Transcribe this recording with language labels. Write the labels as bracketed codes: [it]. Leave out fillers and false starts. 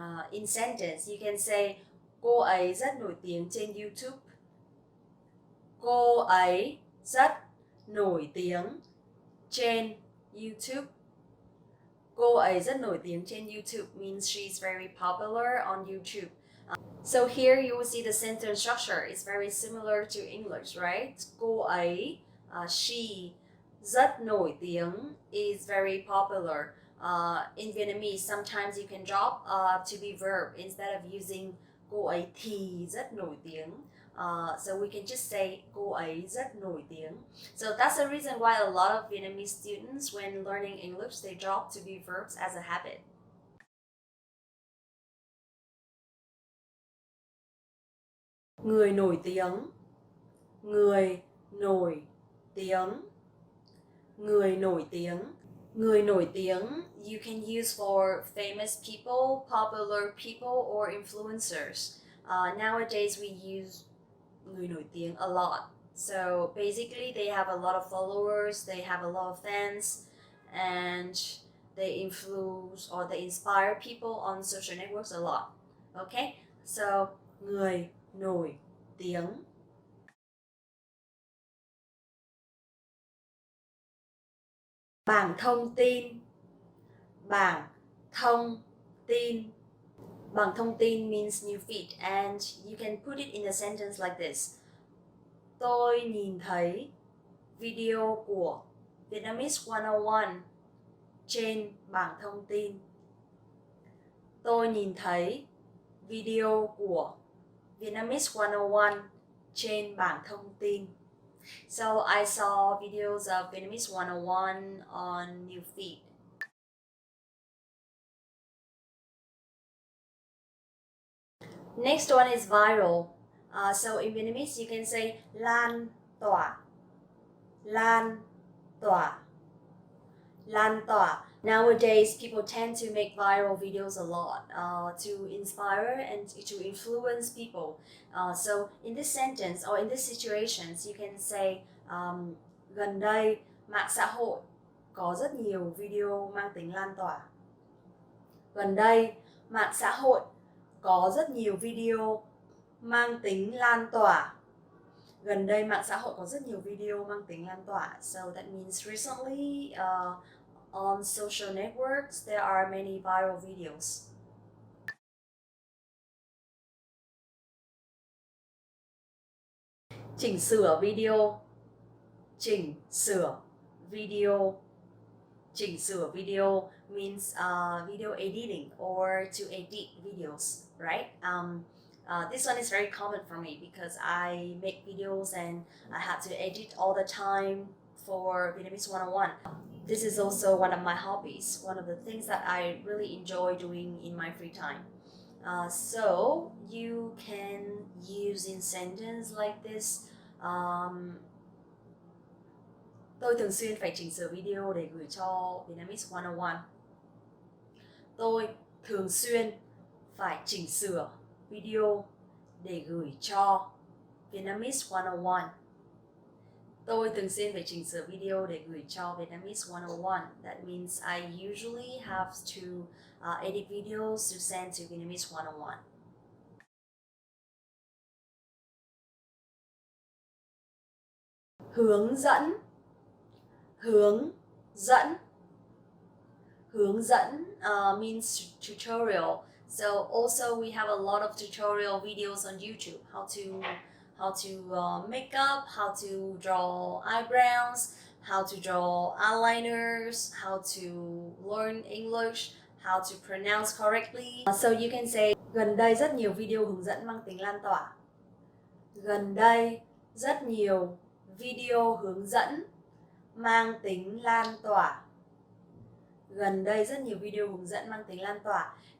[en] In sentence, you can say [vi] cô ấy rất nổi tiếng trên YouTube. Cô ấy rất nổi tiếng trên YouTube. Cô ấy rất nổi tiếng trên YouTube [en] means she's very popular on YouTube. So here you will see the sentence structure is very similar to English, right? [vi] Cô ấy [en] She [vi] rất nổi tiếng [en] is very popular. In Vietnamese, sometimes you can drop to be verb instead of using [vi] cô ấy thì rất nổi tiếng. [en] So we can just say [vi] cô ấy rất nổi tiếng. [en] So that's the reason why a lot of Vietnamese students, when learning English, they drop to be verbs as a habit. [vi] Người nổi tiếng. Người nổi tiếng. Người nổi tiếng. Người nổi tiếng [en] you can use for famous people, popular people, or influencers. Nowadays we use [vi] người nổi tiếng [en] a lot. So basically they have a lot of followers, they have a lot of fans, and they influence or they inspire people on social networks a lot. Okay? So [vi] người nổi tiếng. Bảng thông tin. Bảng thông tin. Bảng thông tin [en] means new feed, and you can put it in a sentence like this. [vi] Tôi nhìn thấy video của Vietnamese 101 trên bảng thông tin. Tôi nhìn thấy video của Vietnamese 101 trên bảng thông tin. [en] So I saw videos of [vi] Vietnamese 101 [en] on new feed. Next one is viral. So in Vietnamese you can say [vi] lan tỏa. Lan tỏa. Lan tỏa. [en] Nowadays people tend to make viral videos a lot to inspire and to influence people. So in this sentence or in these situations you can say [vi] gần đây mạng xã hội có rất nhiều video mang tính lan tỏa. Gần đây mạng xã hội có rất nhiều video mang tính lan tỏa. Gần đây mạng xã hội có rất nhiều video mang tính lan tỏa. [en] So that means recently on social networks there are many viral videos. [vi] Chỉnh sửa video. Chỉnh sửa video. Chỉnh sửa video [en] means video editing or to edit videos, right? This one is very common for me because I make videos and I have to edit all the time for Vietnamese 101. This is also one of my hobbies, one of the things that I really enjoy doing in my free time. So you can use in sentence like this. [vi] Tôi thường xuyên phải chỉnh sửa video để gửi cho Vietnamese 101. Tôi thường xuyên phải chỉnh sửa video để gửi cho Vietnamese 101. Tôi thường xuyên phải chỉnh sửa video để gửi cho Vietnamese 101. [en] That means I usually have to edit videos to send to Vietnamese 101. [vi] Hướng dẫn. Hướng dẫn. Hướng dẫn [en] means tutorial. So also we have a lot of tutorial videos on YouTube. How to make up, how to draw eyebrows, how to draw eyeliners, how to learn English, how to pronounce correctly. So you can say [vi] gần đây rất nhiều video hướng dẫn mang tính lan tỏa. Gần đây rất nhiều video hướng dẫn mang tính lan tỏa. Gần đây rất nhiều video hướng dẫn mang tính lan tỏa.